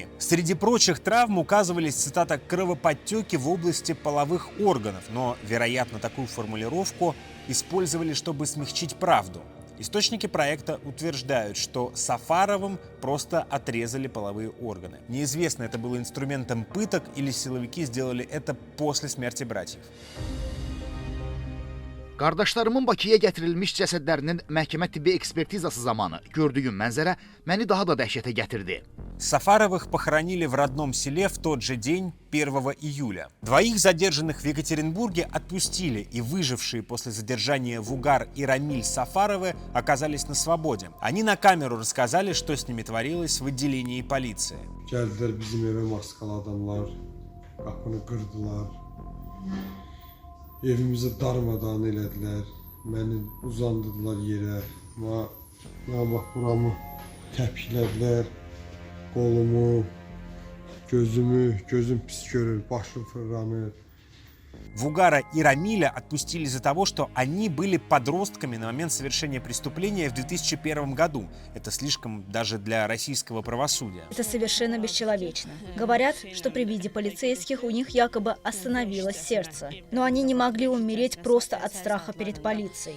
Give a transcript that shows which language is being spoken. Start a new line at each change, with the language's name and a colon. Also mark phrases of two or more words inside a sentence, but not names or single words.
Russian: Среди прочих травм указывались, цитата, кровоподтеки в области половых органов, но, вероятно, такую формулировку использовали, чтобы смягчить правду. Источники проекта утверждают, что Сафаровым просто отрезали половые органы. Неизвестно, это было инструментом пыток или силовики сделали это после смерти братьев.
Azerbaijani: Qardaşlarımın Bakıya gətirilmiş cəsədlərinin məhkəmə tibbi ekspertizası zamanı gördüyüm mənzərə məni daha da dəhşətə gətirdi.
Russian: Сафаровых похоронили в родном селе в тот же день, 1 июля. Двоих задержанных в Екатеринбурге отпустили, и выжившие после задержания Вугар и Рамиль Сафаровы оказались на свободе. Они на камеру рассказали, что с ними творилось в отделении полиции.
Azerbaijani: Geldiler bizim eve maskalı adamlar, kapını kırdılar. Evimizi darmadağın elədilər. Məni uzandırdılar yerə. Bax buramı təpiklədilər. Qolumu, gözümü, gözüm pis görür, başım fırlanır.
Russian: Вугара и Рамиля отпустили из-за того, что они были подростками на момент совершения преступления в 2001 году. Это слишком даже для российского правосудия. Это совершенно бесчеловечно. Говорят, что при виде полицейских у них якобы остановилось сердце. Но они не могли умереть просто от страха перед полицией.